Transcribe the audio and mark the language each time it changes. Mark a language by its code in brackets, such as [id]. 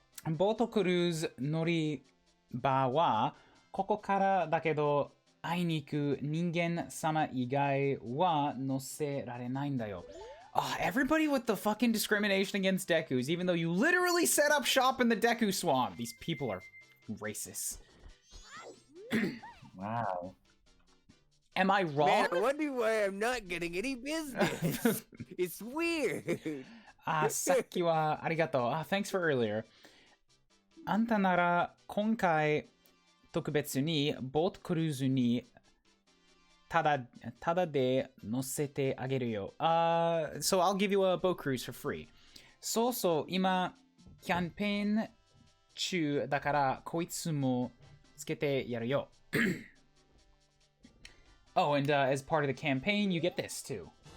[ja] ボートクルーズ乗り場はここからだけど会いに行く人間様以外は乗せられないんだよ。 [en] Everybody with the fucking discrimination against Dekus, even though you literally set up shop in the Deku Swamp. These people are racist. Wow. Am I wrong? Man, I wonder why I'm not getting any business. It's weird. [ja] さっきはありがとう。 [en] Thanks for earlier. [ja] あんたなら今回特別にボートクルーズにただで乗せてあげるよ。 [en] So I'll give you a boat cruise for free. [ja] そうそう、今キャンペーン中だからこいつもつけてやるよ。 [en] Oh, and as part of the campaign, you get this too.